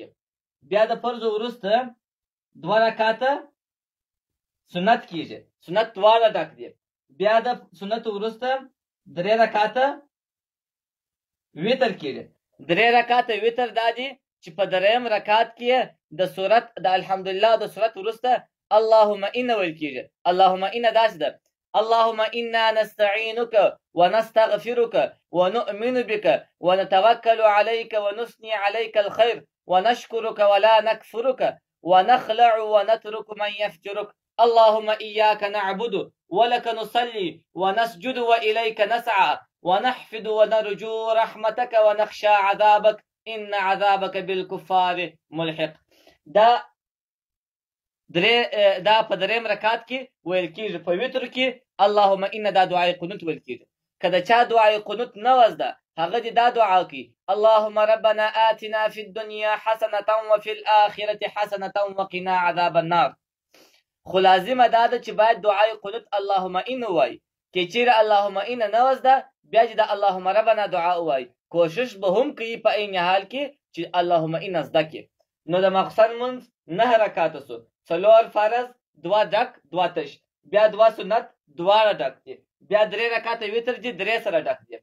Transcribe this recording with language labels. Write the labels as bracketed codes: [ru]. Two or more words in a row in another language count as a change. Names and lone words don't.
[ps] بیا د فرض وروسته 2 رکعته سنت کېږي، سنت 2 ډک دي. بیا د سنت وروسته 3 رکعته وتر کېږي. 3 رکعته وتر دا دي چې په 3م رکعت کې د سورت د الحمدلله د سورت وروسته اللهم ان ویل کېږي. اللهم ان داسې ده: [ar] اللهم انا نستعينك ونستغفرك ونؤمن بك ونتوكل عليك ونثني عليك الخير ونشكرك ولا نكفرك ونخلع ونترك من يفجرك. اللهم إياك نعبد ولك نصلي ونسجد وإليك نسعى ونحفد ونرجو رحمتك ونخشى عذابك إن عذابك بالكفار ملحق. [ps] دا په 3م رکعت کې ویل کېږي. په وتر کې اللهم ان دا دعای قنوت ویل کېږي. که د چا دعای قنوت نه وزده، هغه دې دا دعا کوي: [ar] اللهم ربنا آتنا في الدنيا حسنة وفي الآخرة حسنة وقنا عذاب النار. [ps] خو لازمه دا ده چې باید دعای قنوت اللهم ان وایي. که چیرې اللهم ان نه وزده، بیا چې د اللهم ربنا دعا وایي. کوشش به هم کوي په عین حال کې چې اللهم ان زده کړي. نو د ماخوستن لمونځ 9 رکعته شو، 4 فرض، 2 ډک، 2 تش، بیا 2 سنت، 2 ډک دي، بیا 3 رکعته وتر دي، 3 سره ډک دي.